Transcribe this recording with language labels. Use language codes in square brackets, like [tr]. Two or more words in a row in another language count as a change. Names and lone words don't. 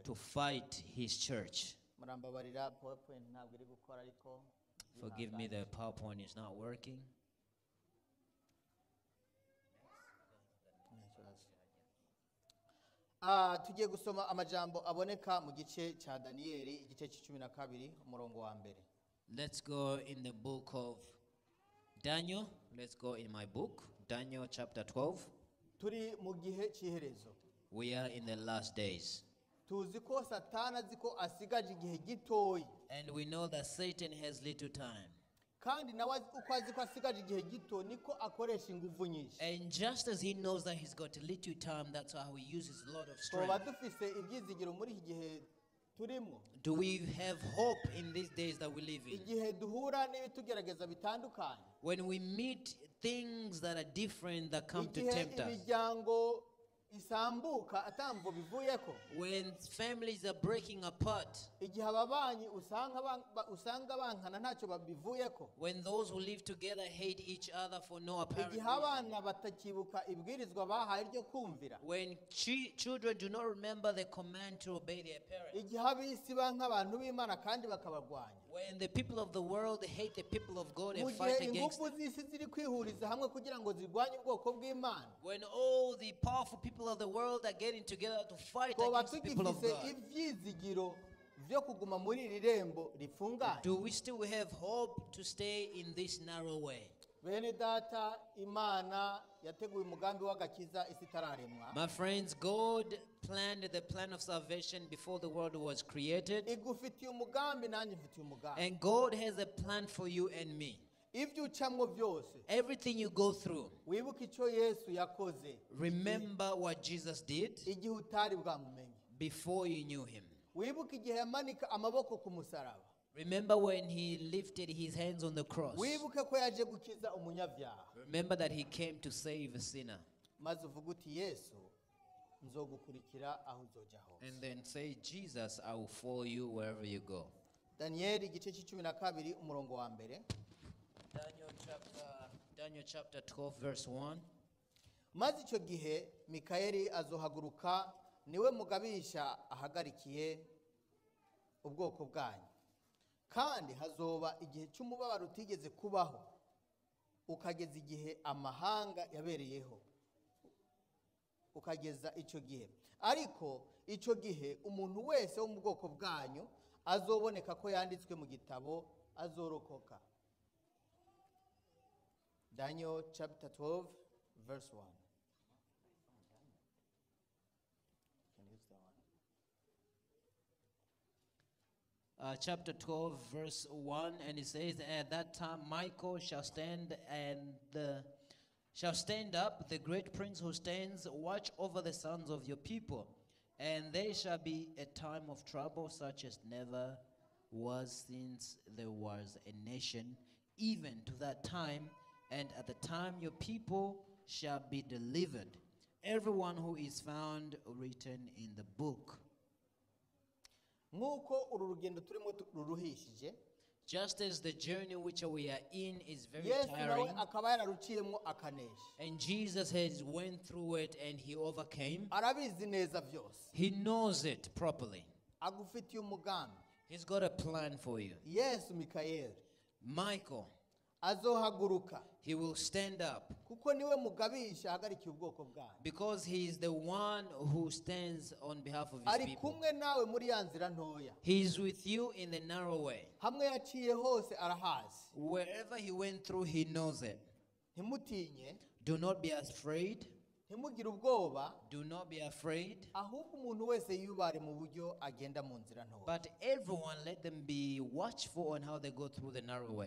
[en] to fight his church. [rn] murambabarira PowerPoint ntabwo iri gukora ariko [en] Forgive me, the PowerPoint is not working. [rn] tugiye gusoma amajambo aboneka mu gice cya Daniyeli igice c'12 umurongo wa mbere. [en] Let's go in the book of Daniel. Let's go in my book, Daniel chapter 12. [rn] turi mu gihe cy'iherezo [en] We are in the last days. [rn] tuzi ko satani azi ko asigaje igihe gitoyi [en] And we know that Satan has little time. [rn] kandi nawe uko azi ko asigaje igihe gito niko akoresha ingufu nyinshi. [en] And just as he knows that he's got little time, that's how he uses a lot of [rn] tuba [en] strength. [rn] dufise ibyizigiro muri iki gihe turimo [en] Do we have hope in these days that we live in? [rn] igihe duhura n'ibitugerageza bitandukanye [en] When we meet things that are different that come to [rn] igihe [en] tempt us. [rn] imiryango isambuka atamvo bivuyeko [en] When families are breaking apart. [rn] igihe ababanyi usanga bankana ntacyo babivuyeko [en] When those who live together hate each other for no apparent [rn] igihe [en] reason. [rn] abana batakibuka ibwirizwa bahaye ryo kumvira [en] When children do not remember the command to obey their parents. [rn] igihe ab'isi banka abantu b'Imana kandi bakabarwanya [en] When the people of the world hate the people of God [rn] mu [en] and [rn] gihe [en] fight against [rn] ingufu [en] them. [rn] z'isi ziri kwihuriza hamwe kugira ngo zirwanye ubwoko bw'Imana [en] When all the powerful people of the world are getting together to fight [rn] twoba [en] against the people of [rn] tugifise [en] God. [rn] ibyizigiro byo kuguma muri iri rembo rifunganye. [en] Do we still have hope to stay in this narrow way? [rn] bene data Imana yateguye umugambi w'agakiza isi itararemwa [en] My friends, God planned the plan of salvation before the world was created. [rn] igufitiye umugambi nanjye mfitiye umugambi [en] And God has a plan for you and me. [rn] ibyo ucamwo byose [en] Everything you go through, [rn] wibuke icyo Yesu yakoze [en] remember what Jesus did [rn] igihe utari bwamumenye [en] before you knew him. [rn] wibuke igihe yamanika amaboko ku musaraba [en] Remember when he lifted his hands on the cross. [rn] wibuke ko yaje gukiza umunyabyaha [en] Remember that he came to save a sinner. [rn] maze uvuga uti Yesu nzogukurikira aho uzoja hose. [en] And then say, Jesus, I will follow you wherever you go. [rn] Daniyeli igice c'12 umurongo wa mbere. [en] Daniel chapter 12 verse 1. [rn] maze icyo gihe Mikayeli azohaguruka niwe mugabisha ahagarikiye ubwoko bwanyu kandi hazoba igihe cy'umubabaro utigeze kubaho ukageza igihe amahanga yabereyeho ukageza icyo gihe ariko icyo gihe umuntu wese wo mu bwoko bwanyu azoboneka ko yanditswe mu gitabo azorokoka. [en] Daniel chapter 12 verse 1. Chapter 12 verse 1, and it says, at that time Michael shall stand up, the great prince who stands watch over the sons of your people, and there shall be a time of trouble such as never was since there was a nation, even to that time, and at the time your people shall be delivered, everyone who is found written in the book. [rn] Nk'uko uru rugendo turimo ruruhishije, [en] just as the journey which we are in is very [rn] Yesu [en] tiring, [rn] nawe akaba yararuciyemo akanesha. [en] and Jesus has went through it and he overcame. [rn] Arabizi neza byose. [en] He knows it properly. [rn] Agufitiye umugambi. [en] He's got a plan for you. [rn] Yesu Mikaeli [en] Michael, [rn] azohaguruka [en] he will stand up [rn] kuko niwe mugabisha ahagarikiye ubwoko bwayo. [en] because he is the one who stands on behalf of his [rn] Ari [en] people. [rn] kumwe nawe muri ya nzira ntoya. [en] He is with you in the narrow way. [rn] Hamwe yaciye hose arahazi. [en] Wherever he went through, he knows it. [rn] Ntimutinye, [en] Do not be afraid. [rn] ntimugire ubwoba, [en] Do not be afraid. [rn] ahubwo umuntu wese yubare mu buryo agenda mu nzira ntoya. [en] But everyone, let them be watchful on how they go through the narrow way.